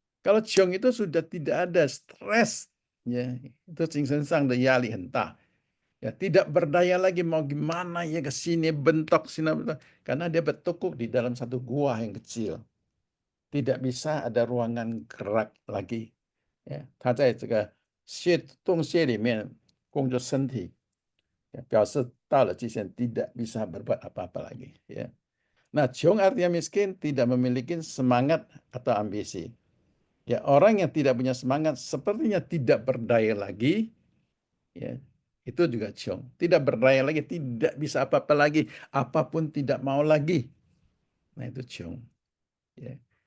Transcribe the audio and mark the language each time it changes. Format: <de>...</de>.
<id>Kalau ciong itu sudah tidak ada stres, ya itu</id> <zh>精神上的压力很大.</zh> <id>Ya, tidak berdaya lagi mau gimana ya ke sini bentok sini bentok. Karena dia bertekuk di dalam satu gua yang kecil. Tidak bisa ada ruangan gerak lagi.</id> <zh>Ya, 他在这个洞穴里面工作身体，ya, 表示到了极限</zh> <id>tidak bisa berbuat apa-apa lagi. Ya. Nah, Ciong artinya miskin, tidak memiliki semangat atau ambisi. Ya, orang yang tidak punya semangat sepertinya tidak berdaya lagi. Ya, itu juga ciong. Tidak berdaya lagi, tidak bisa apa-apa lagi, apapun tidak mau lagi. Nah, itu ciong. Ya.</id>